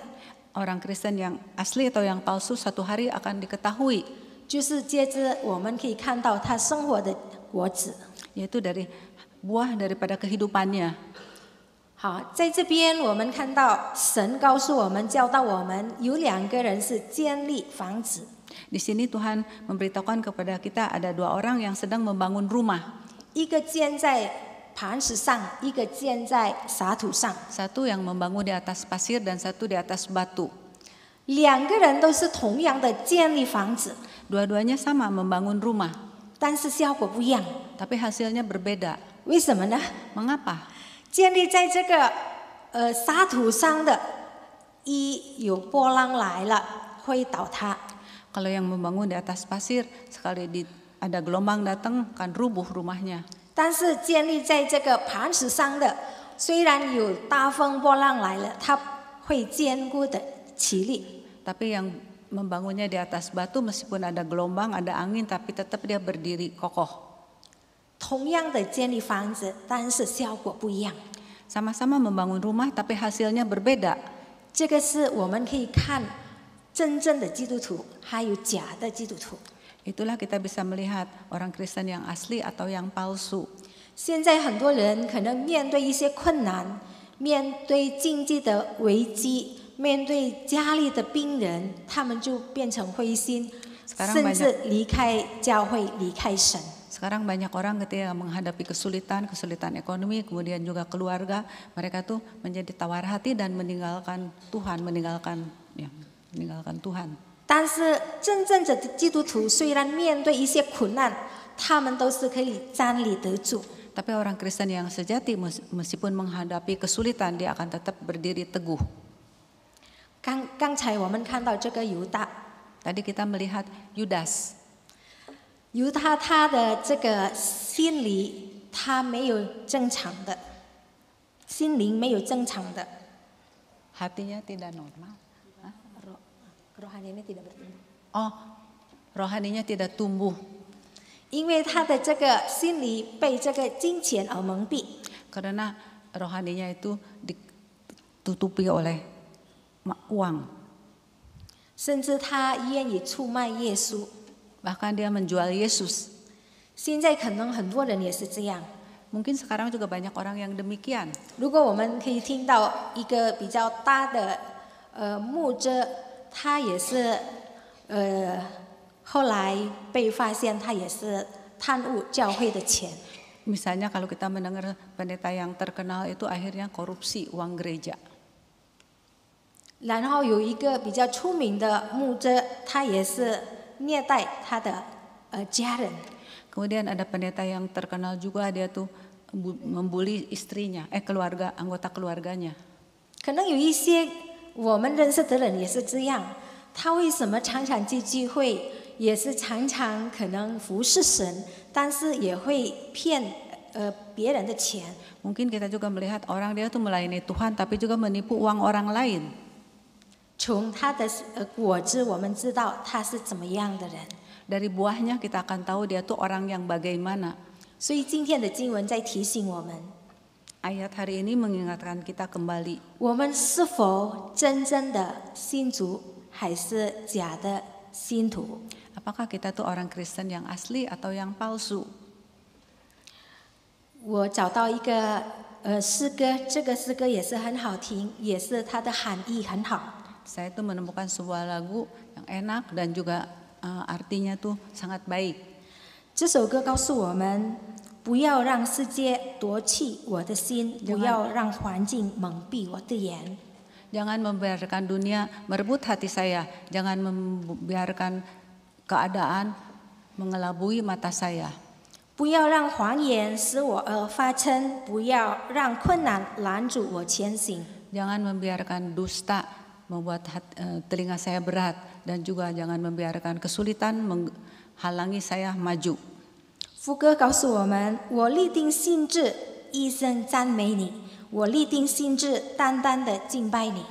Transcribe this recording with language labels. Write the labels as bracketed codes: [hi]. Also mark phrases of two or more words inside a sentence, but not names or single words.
[id] Orang Kristen yang asli atau yang palsu satu hari akan diketahui. [zh] 就是接着我们可以看到他生活的果子。 [id] Yaitu dari buah daripada kehidupannya. [zh] 好，在这边我们看到神告诉我们、教导我们，有两个人是建立房子。 [id] Di sini Tuhan memberitahukan kepada kita ada dua orang yang sedang membangun rumah. [zh] 一个建在磐石上，一个建在沙土上。 [id] Satu yang membangun di atas pasir dan satu di atas batu. [zh] 两个人都是同样的建立房子， [id] Dua-duanya sama membangun rumah, [zh] 但是效果不一样。 [id] tapi hasilnya berbeda. [zh] 为什么呢？ [id] Mengapa? [zh] 建立在这个沙土上的， 一有波浪来了会倒塌。 [id] Kalau yang membangun di atas pasir, sekali ada gelombang datang kan rubuh rumahnya. [zh] 但是建立在这个磐石上的，虽然有大风波浪来了，它会坚固的起立。 [id] Tapi yang membangunnya di atas batu, meskipun ada gelombang, ada angin, tapi tetap dia berdiri kokoh. [zh] 同样的建立房子，但是效果不一样。 [id] Sama-sama membangun rumah, tapi hasilnya berbeda. [zh] 这个是我们可以看真正的基督徒，还有假的基督徒。 [id] Itulah kita bisa melihat orang Kristen yang asli atau yang palsu. [zh] 现在很多人可能面对一些困难，面对经济的危机，面对家里的病人，他们就变成灰心，甚至离开教会，离开神。 [id] Sekarang banyak orang ketika menghadapi kesulitan ekonomi, kemudian juga keluarga, mereka tuh menjadi tawar hati dan meninggalkan Tuhan, meninggalkan Tuhan. [zh] 但是真正的基督徒虽然面对一些苦难，他们都是可以站立得住。 [id] Tapi orang Kristen yang sejati meskipun menghadapi kesulitan, dia akan tetap berdiri teguh. [zh] 刚才我们看到这个犹大， [id] Tadi kita melihat Yudas. [zh] 犹大他的这个心理，他没有正常的，心灵没有正常的， [id] Hatinya tidak normal. rohaninya tidak bertumbuh。 Oh, rohaninya tidak tumbuh. [zh] 因为他的这个心理被这个金钱而蒙蔽， [id] Karena rohaninya itu ditutupi oleh uang. [zh] 甚至他愿意出卖耶稣。 [id] Bahkan dia menjual Yesus. [zh] 现在可能很多人也是这样。 [id] Mungkin sekarang juga banyak orang yang demikian. [zh] 如果我们可以听到一个比较大的牧者，他也是后来被发现他也是贪污教会的钱。 [id] Misalnya kalau kita mendengar pendeta yang terkenal itu akhirnya korupsi uang gereja. [zh] 然后有一个比较出名的牧者，他也是虐待他的家人。 [id] Kemudian ada pendeta yang terkenal juga, dia tuh membuli istrinya, anggota keluarganya. [zh] 可能有一些我们认识的人也是这样，他为什么常常去聚会，也是常常可能服侍神，但是也会骗别人的钱。 [id] Mungkin kita juga melihat orang dia tuh melayani Tuhan tapi juga menipu uang orang lain. [zh] 从他的果子，我们知道他是怎么样的人。 [id] Dari buahnya kita akan tahu dia tuh orang yang bagaimana. [zh] 所以今天的经文在提醒我们， [id] Ayat hari ini mengingatkan kita kembali. [zh] 我们是否真正的信主，还是假的信徒？ [id] Apakah kita tuh orang Kristen yang asli atau yang palsu? [zh] 我找到一个诗歌，这个诗歌也是很好听，也是它的含义很好。 [id] Saya tuh menemukan sebuah lagu yang enak dan juga artinya tuh sangat baik. [zh] 这首歌告诉我们，不要让世界夺去我的心，不要让环境蒙蔽我的眼。 [id] Jangan membiarkan dunia merebut hati saya, jangan membiarkan keadaan mengelabui mata saya. [zh] 不要让谎言使我发嗔，不要让困难拦住我前行。 [id] Jangan membiarkan dusta membuat telinga saya berat dan juga jangan membiarkan kesulitan menghalangi saya maju. [zh] 副歌告诉我们：我立定心志，一生赞美你；我立定心志，单单的敬拜你。